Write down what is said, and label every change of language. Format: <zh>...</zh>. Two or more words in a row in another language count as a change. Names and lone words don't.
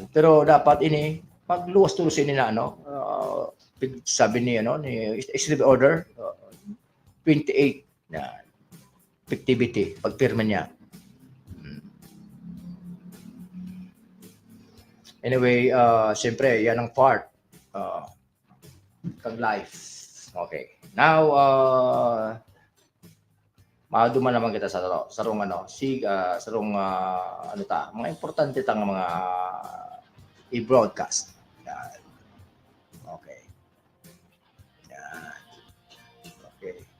<bik>Pero dapat ini, magluwas-tulusin nila, sabi ni, ni</bik> <en>executive order,</en> <bik>28 na effectivity, pagpirma niya. Anyway, siyempre, yan ang part kang life.</bik> <en>Okay. Now,</en> <bik>maduman naman kita sa sarong mga importante tang mga i-broadcast.</bik> <tl>Yan. Okay. Yan.</tl> <en>Okay.</en>